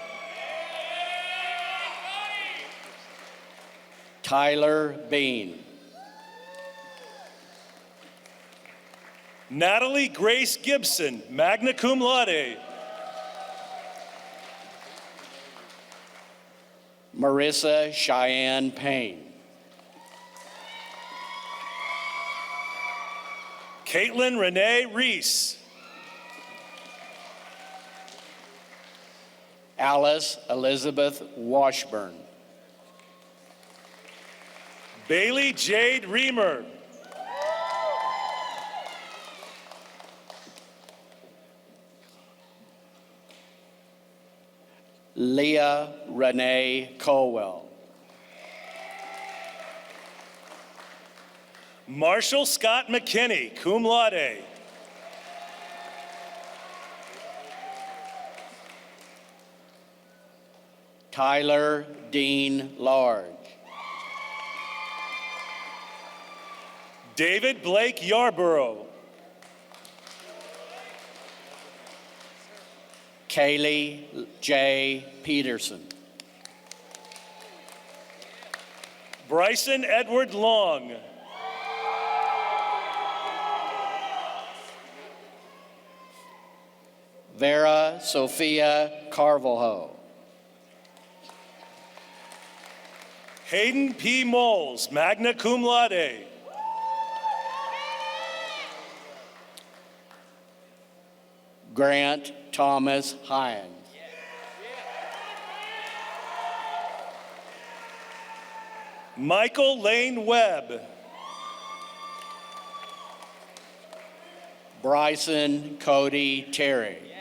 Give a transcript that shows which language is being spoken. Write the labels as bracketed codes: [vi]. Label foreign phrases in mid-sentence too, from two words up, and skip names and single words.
[en] Tyler Bean. Natalie Grace Gibson, [la] magna cum laude. [en] Marissa Cheyenne Payne. Caitlin Renee Reese. Alice Elizabeth Washburn. Bailey Jade Reamer. Leah Renee Colwell. Marshall Scott McKinney, [la] cum laude. [en] Tyler Dean Large. David Blake Yarborough. Kaylee J. Peterson. Bryson Edward Long. Vera Sophia Carvalho. Hayden P. [la] Moles, magna cum laude. [en] Grant Thomas Hines. Michael Lane Webb. Bryson Cody Terry.